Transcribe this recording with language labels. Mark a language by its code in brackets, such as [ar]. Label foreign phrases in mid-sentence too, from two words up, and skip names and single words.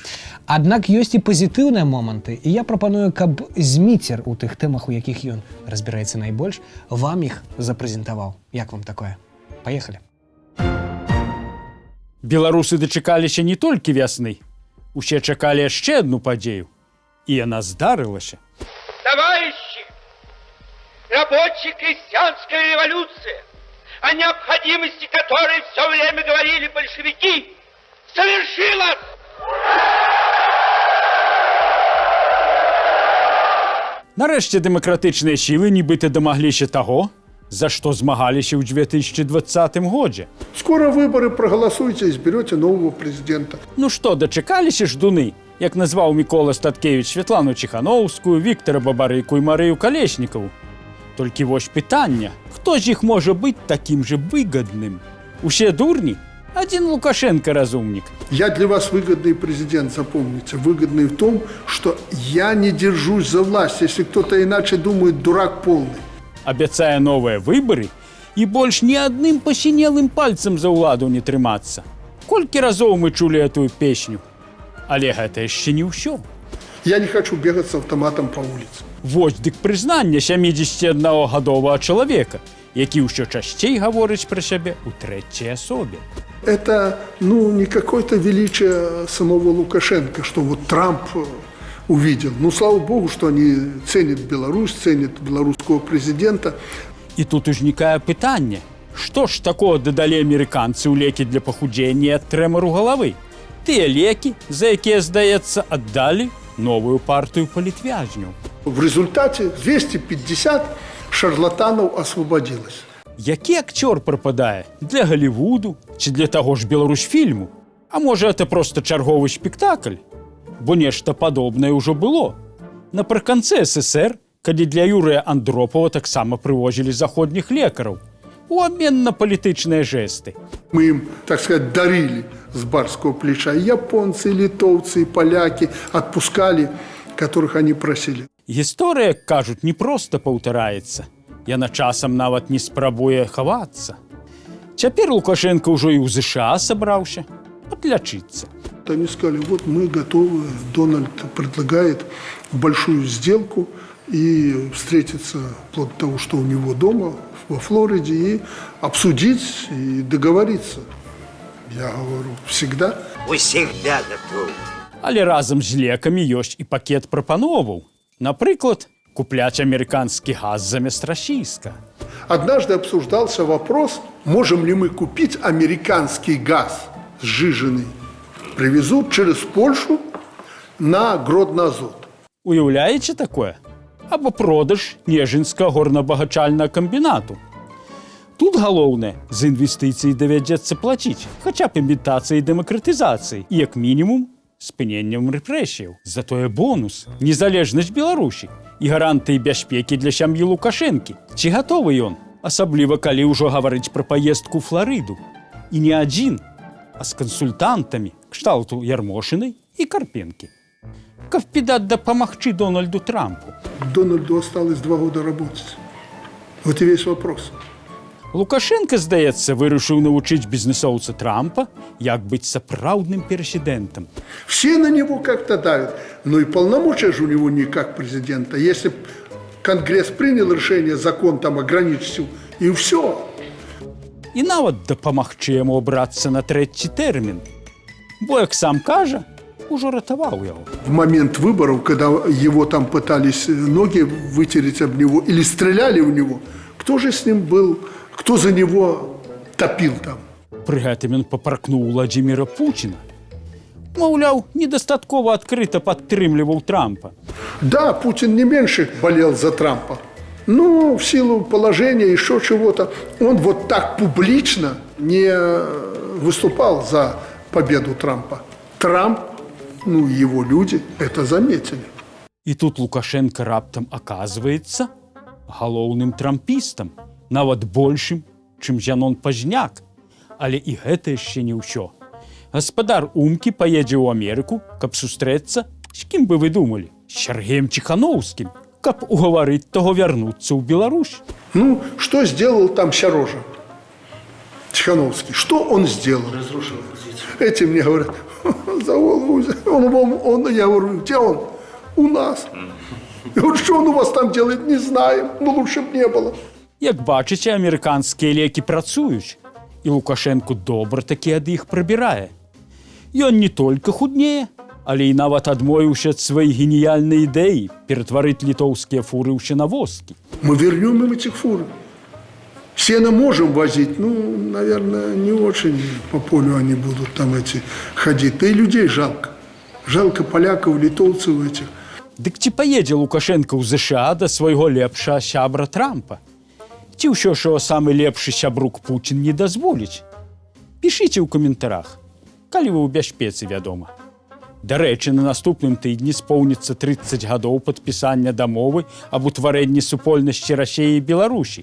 [be] Аднак ёсць і пазітыўныя моманты, і я прапаную, каб Зміцер у тых тэмах, у якіх ён разбіраецца найбольш, вам іх запрэзентаваў. Як вам такое? Паехалі. Беларусы дачакаліся не толькі вясны. Усе чакалі яшчэ одну падзею. І яна здарылася. [ru] Товарищи, рабочая крестьянская революция, о необходимости которой все время говорили большевики, совершилась! [be] Нарэшце дэмакратычныя сілы нібыта дамагліся таго, за што змагаліся ў 2020 годзе. [ru] Скоро выборы, проголосуйте, изберете нового президента. [be] Ну што, дачакаліся ждуны, як назваў Мікола Статкевіч Святлану Ціханоўскую, Віктара Бабарыку і Марыю Калеснікаву. Толькі вось пытанне, хто з іх можа быць такім же выгадным? Усе дурні? [ru] Один Лукашенко разумник. Я для вас выгодный президент, запомните. Выгодный в том, что я не держусь за власть. Если кто-то иначе думает, дурак полный. [be] Абяцае новыя выбары і больш ні адным пасінелым пальцам за ўладу не трымацца. Колькі разоў мы чулі этую песню? Але гэта яшчэ не ўсё. [ru] Я не хочу бегать с автоматом по улице. [be] Вось дык прызнанне 71-гадовага чалавека, які ўсё часцей гаворыць пра сябе ў трэцяй асобе. [ru] Это, не какое-то величие самого Лукашенко, что вот Трамп увидел. Слава богу, что они ценят Беларусь, ценят белорусского президента. [be] І тут узнікае пытанне, што ж такого дадалі амерыканцы ў лекі для пахудзення ад трэмару галавы? Тыя лекі, за якія, здаецца, аддалі новую партыю палітвязняў. [ru] В результате 250 шарлатанов освободилось. [be] Які акцёр прападае? Для Голлівуду ці для таго ж Беларусьфільму? А можа, это проста чарговы спектакль? Бо нешта падобнае ўжо было. Напрыканцы СССР, калі для Юрыя Андропова таксама прывозілі заходніх лекараў у абмен на палітычныя жэсты. [ru] Мы им, так сказать, дарили с барского плеча. И японцы, и литовцы, и поляки отпускали, которых они просили. [be] Гісторыя, кажуць, не проста паўтараецца. Яна часам нават не спрабуе хавацца. Цяпер Лукашенко ўжо і ў ЗША сабраўся подлечиться. [ru] Они сказали, вот мы готовы, Дональд предлагает большую сделку и встретиться вплоть до того, что у него дома, во Флориде, и обсудить, и договориться. Я говорю, всегда. Всегда готовы. [be] Але разом з лекамі ёсць і пакет прапановаў. Напрыклад, купляць [ru] американский газ [be] замест расійска. [ru] Однажды обсуждался вопрос, можем ли мы купить американский газ сжиженный. Привезут через Польшу на Гродно-Азот. [be] Уяўляеце такое? Або продаж Нежинскага горнабагачальнага камбінату. Тут галоўнае, з інвестыцый давядзецца плаціць, хаця б імітацыяй дэмакратызацыі, і як мінімум спыненнем рэпрэсіяў. Затое бонус, незалежнасць Беларусі і гарантыі бяспекі для сям'і Лукашэнкі. Ці гатовы ён? Асабліва, калі ўжо гаварыць пра паездку ў Фларыду. І не адзін, а з кансультантамі кшталту Ярмошынай і Карпенкі. Каб підаць дапамагчы Дональду Трампу. [ru] Дональду осталось 2 года работать. Вот и весь вопрос. [be] Лукашенко, здаецца, вырашыў навучыць бізнесоўца Трампа, як быць сапраўдным президентом. [ru] Все на него как-то давят, но и полномочия же у него не как президента. Если Конгресс принял решение, закон там ограничил, и все. [be] І нават дапамагчы яму абрацца на 3-й тэрмін. Бо, як сам кажа, ужо ратаваў яго. [ru] В момент выборов, когда его там пытались ноги вытереть об него или стреляли в него, кто же с ним был, кто за него топил там? [be] Пры гэтым ён папракнуў Владзіміра Пуціна. Маўляў, недастаткова адкрыта падтрымліваў Трампа. [ru] Да, Путин не меньше болел за Трампа. Но в силу положения, еще чего-то, он вот так публично не выступал за победу Трампа. Трамп ну, его люди это заметили. [be] І тут Лукашенко раптам аказваецца галоўным трампістам, нават большым, чым Зянон Пазняк. Але і гэта яшчэ не ўсё. Гаспадар Умкі паедзе ў Амерыку, каб сустрэцца, з кім бы вы думалі? З Сергеем Ціхановскім, каб угаварыць таго вярнуцца ў Беларусь. [ru] Ну, что сделал там Сярожа Тихановский? Что он сделал? Разрушил оппозицию. Эти мне говорят, за голову взял. Я говорю, где он? У нас. Я говорю, что он у вас там делает, не знаем. Ну, лучше б не было. [be] Як бачыце, амерыканскія лекі працуюць, і Лукашенко добра такі ад іх прабірае. Ён не толькі худнее, але і нават адмовіўся ад сваёй геніяльнай ідэі ператварыць літоўскія фуры ў сенавозкі. [ru] Мы вернем им этих фур. Сено можем возить, ну, наверное, не очень по полю они будут там эти ходить. Да и людей жалко. Жалко поляков, литовцев этих. [be] Дык ці паедзе Лукашенко ў ЗША да свайго лепшага сябра Трампа? Ці ўсё, што самы лепшы сябрук Пуцін не дазволіць? Пішыце ў каментарах, калі вы ў бяспецы, вядома. Дарэчы, на наступным тыдні споўніцца 30 гадоў падпісання дамовы аб утварэнні супольнасці Расіі і Беларусі.